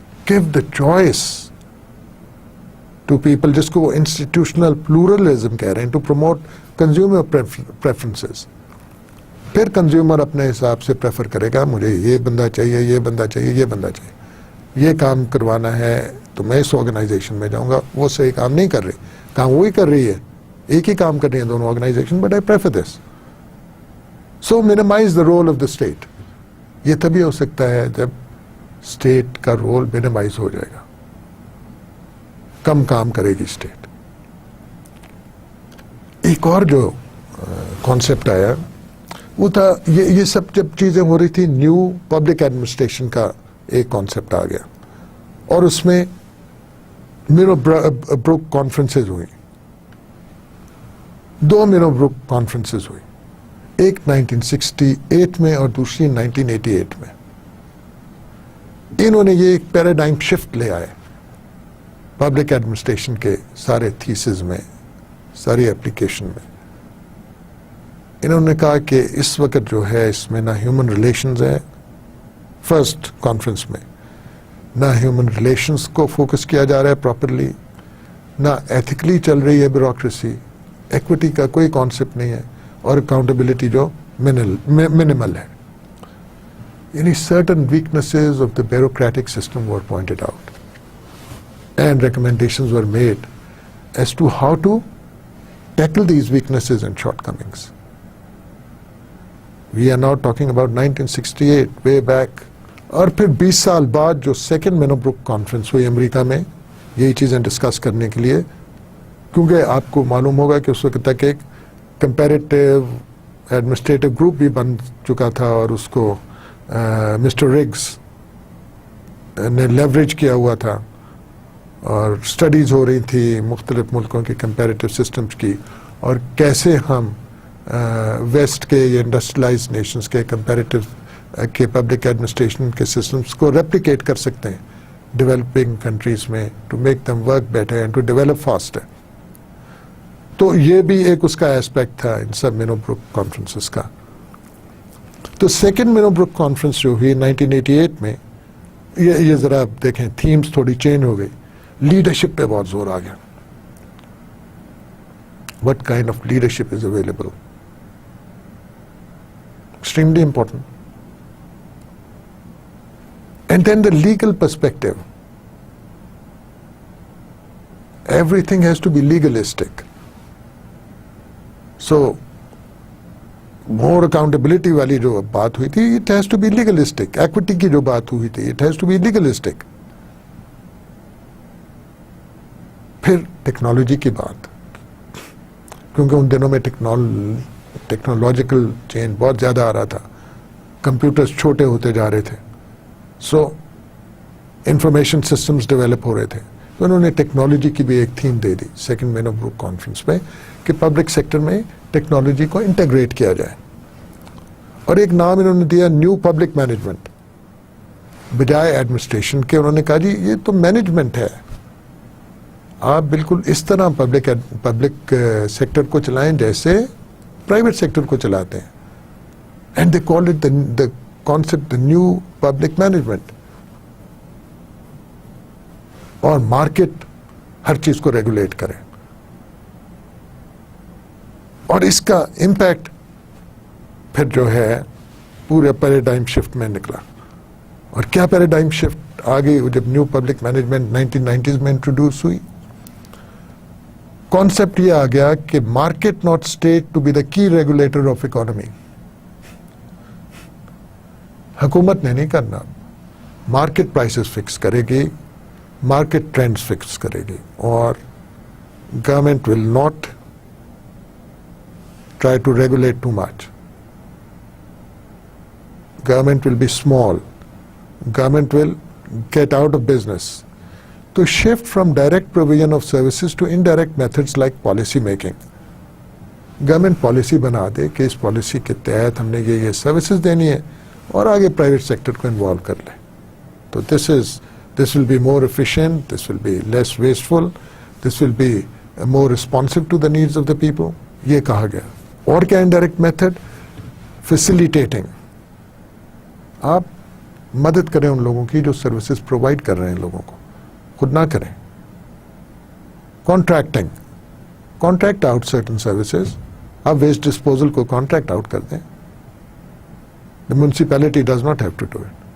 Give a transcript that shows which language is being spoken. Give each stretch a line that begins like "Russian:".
English: Give the choice to people,
Urdu: جس کو وہ انسٹیٹیوشنل پلورلزم کہہ رہے ہیں,
English: To promote consumer preferences.
Urdu: پھر کنزیومر اپنے حساب سے پریفر کرے گا, مجھے یہ بندہ چاہیے, یہ بندہ چاہیے, یہ بندہ چاہیے, یہ کام کروانا ہے تو میں اس آرگنائزیشن میں جاؤں گا. وہ صحیح کام نہیں کر رہی, کام وہی کر رہی ہے, ایک ہی کام کر رہی ہیں دونوں organization,
English: But I prefer this. So minimise the role of the state.
Urdu: یہ تبھی ہو سکتا ہے جب اسٹیٹ کا رول مینیمائز ہو جائے گا, کم کام کرے گی اسٹیٹ. ایک اور جو کانسیپٹ آیا وہ تھا, یہ سب جب چیزیں ہو رہی تھی, نیو پبلک ایڈمنسٹریشن کا ایک کانسیپٹ آ گیا, اور اس میں میرو بروک کانفرنسز ہوئی, 2 میرو بروک کانفرنسز ہوئی, ایک 1968 میں اور دوسری 1988 میں. انہوں نے یہ ایک پیراڈائم شفٹ لے آئے پبلک ایڈمنسٹریشن کے سارے تھیسز میں, ساری ایپلیکیشن میں. انہوں نے کہا کہ اس وقت جو ہے اس میں نہ ہیومن ریلیشنز ہے, فرسٹ کانفرنس میں نہ ہیومن ریلیشنز کو فوکس کیا جا رہا ہے پراپرلی, نہ ایتھیکلی چل رہی ہے بیوروکریسی, ایکوٹی کا کوئی کانسیپٹ نہیں ہے, اور اکاؤنٹیبلٹی جو منیمل ہے.
English: یعنی certain weaknesses of the bureaucratic system were pointed out and recommendations were made as to how to tackle these weaknesses and shortcomings. We are now talking about 1968, way back.
Urdu: اور پھر 20 سال بعد جو second مینو Brook conference ہوئی امریکہ میں یہی چیزیں discuss کرنے کے لیے, کیونکہ آپ کو معلوم ہوگا کہ اس وقت تک ایک کمپیریٹیو ایڈمنسٹریٹو گروپ بھی بن چکا تھا, اور اس کو مسٹر رگز نے لیوریج کیا ہوا تھا, اور اسٹڈیز ہو رہی تھی مختلف ملکوں کی کمپیریٹیو سسٹمز کی, اور کیسے ہم ویسٹ کے یا انڈسٹریلائز نیشنز کے کمپیریٹیو کے پبلک ایڈمنسٹریشن کے سسٹمز کو ریپلیکیٹ کر سکتے ہیں ڈیولپنگ کنٹریز میں,
English: To make them work better and to develop faster.
Urdu: تو یہ بھی ایک اس کا ایسپیکٹ تھا ان سب مینو بروک کانفرنسز کا. تو سیکنڈ مینو بروک کانفرنس جو ہوئی 1988 میں, یہ ذرا دیکھیں تھیمز تھوڑی چینج ہو گئی, لیڈرشپ پہ بہت زور آ گیا.
English: What kind of leadership is available, extremely important. And then the legal perspective, everything has to be legalistic. So more accountability
Urdu: والی جو بات ہوئی تھی,
English: It has to be legalistic. Equity
Urdu: کی جو بات ہوئی تھی,
English: It has to be legalistic.
Urdu: پھر ٹیکنالوجی کی بات, کیونکہ ان دنوں میں ٹیکنالوجیکل چینج بہت زیادہ آ رہا تھا, کمپیوٹرز چھوٹے ہوتے جا رہے تھے, سو انفارمیشن سسٹمز ڈیولپ ہو رہے تھے. تو انہوں نے ٹیکنالوجی کی بھی ایک theme they the second menu Brook conference میں, کہ پبلک سیکٹر میں ٹیکنالوجی کو انٹیگریٹ کیا جائے, اور ایک نام انہوں نے دیا نیو پبلک مینجمنٹ. بجائے ایڈمنسٹریشن کے انہوں نے کہا جی یہ تو مینجمنٹ ہے, آپ بالکل اس طرح پبلک سیکٹر کو چلائیں جیسے پرائیویٹ سیکٹر کو چلاتے ہیں.
English: And they call it the concept new public management.
Urdu: اور مارکیٹ ہر چیز کو ریگولیٹ کرے, اور اس کا امپیکٹ پھر جو ہے پورے پیراڈائم شفٹ میں نکلا. اور کیا پیراڈائم شفٹ آ گئی جب نیو پبلک مینجمنٹ 1990s میں انٹروڈیوس ہوئی؟ کانسیپٹ یہ آ گیا کہ
English: Market not state to be the key regulator of economy.
Urdu: حکومت نے نہیں کرنا, مارکیٹ پرائسز فکس کرے گی, مارکیٹ ٹرینڈز فکس کرے گی, اور
English: Government will not try to regulate too much. Government will be small. Government will get out of business. To shift from direct provision of services to indirect methods like policy making. Government policy
Urdu: بنا دے کہ اس policy کے تحت ہم نے یہ services دینی ہے, اور آگے پرائیویٹ سیکٹر کو انوالو کر لے.
English: تو this will be more efficient, this will be less wasteful, this will be more responsive to the needs of the people.
Urdu: یہ کہا گیا. اور کیا انڈائریکٹ میتھڈ؟ فیسیلیٹیٹنگ. آپ مدد کریں ان لوگوں کی جو سروسز پرووائڈ کر رہے ہیں لوگوں کو, خود نہ کریں.
English: Contracting, contract out certain services.
Urdu: آپ ویسٹ ڈسپوزل کو کانٹریکٹ آؤٹ کر دیں.
English: The municipality does not have to do it.